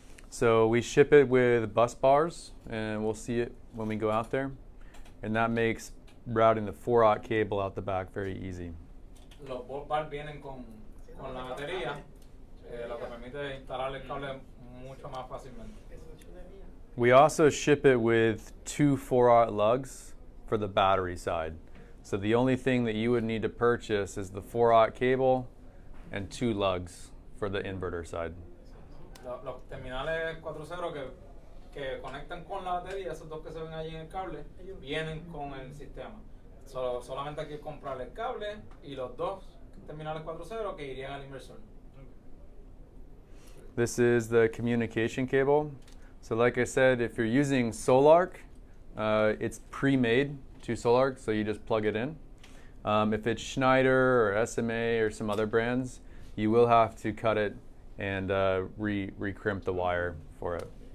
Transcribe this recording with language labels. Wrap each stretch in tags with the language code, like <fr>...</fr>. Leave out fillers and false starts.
<en>So we ship it with bus bars, and we'll see it when we go out there. And that makes routing the 4-aught cable out the back very easy.</en> <es>Los bus bars vienen con la batería, lo que permite instalar el cable mucho más fácilmente.</es> <en>We also ship it with 2 4-aught lugs for the battery side. So the only thing that you would need to purchase is the 4-aught cable and 2 lugs for the inverter side.</en> <es>Los terminales 4.0 que conectan con la batería, esos dos que se ven allí en el cable, vienen con el sistema. Solamente hay que comprar el cable y los dos terminales 4.0 que irían al inversor.</es> <en>This is the communication cable. So like I said, if you're using Solarc, it's pre-made to Solarc, so you just plug it in. If it's Schneider or SMA or some other brands, you will have to cut it and re-crimp the wire for it.</en>